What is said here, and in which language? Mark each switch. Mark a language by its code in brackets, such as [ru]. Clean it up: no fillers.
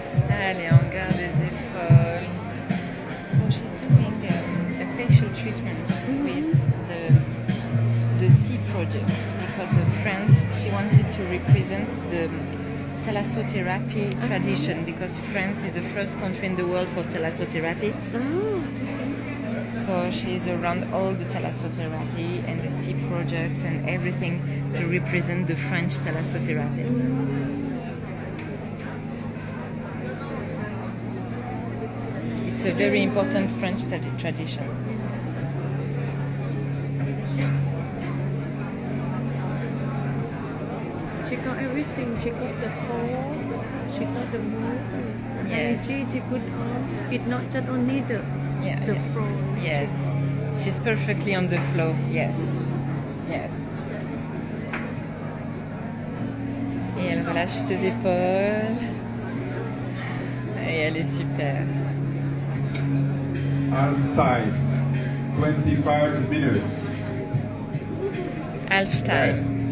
[fr] Allez, on garde les épaules. [en] So she's doing a facial treatment with the Sea Project because of France. She wanted to represent the thalassotherapy tradition because France is the first country in the world for thalassotherapy. So she's around all the thalassotherapy and the Sea Project and everything to represent the French thalassotherapy. It's a very important French tradition. Check out everything. Check out the pole. Check out the move. Yes. Energy to put on. It's not just only the flow. Yes. She's perfectly on the flow. Yes. Yes. [fr] Et elle relâche ses épaules. Et elle est super. [en] Half time, 25 minutes. Half time.